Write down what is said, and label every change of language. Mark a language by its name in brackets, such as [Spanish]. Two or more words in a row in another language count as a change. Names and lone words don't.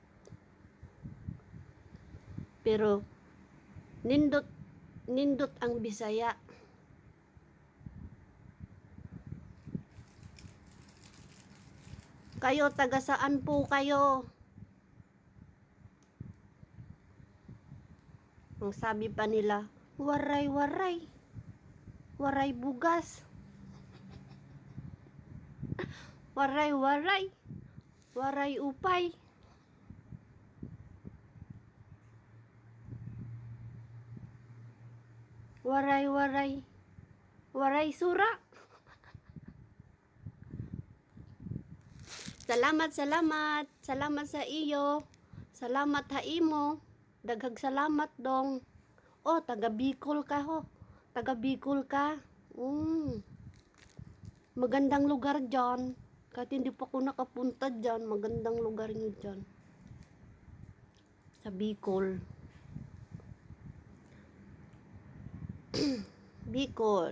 [Cebuano] Pero nindot ang Bisaya. [Filipino] Kayo taga saan po kayo? Ang sabi pa nila, waray-waray. [Waray] Waray bugas. Waray-waray. Waray upay. Waray-waray. Waray sura. Salamat, salamat. [Filipino] Salamat sa iyo. [Waray] Salamat ha imo. [Cebuano] Daghag salamat dong. [Filipino] Oh, taga Bicol ka ho. Taga Bicol ka. Magandang lugar dyan. Kahit hindi pa ako nakapunta dyan, magandang lugar nyo dyan. Sa Bicol. Bicol.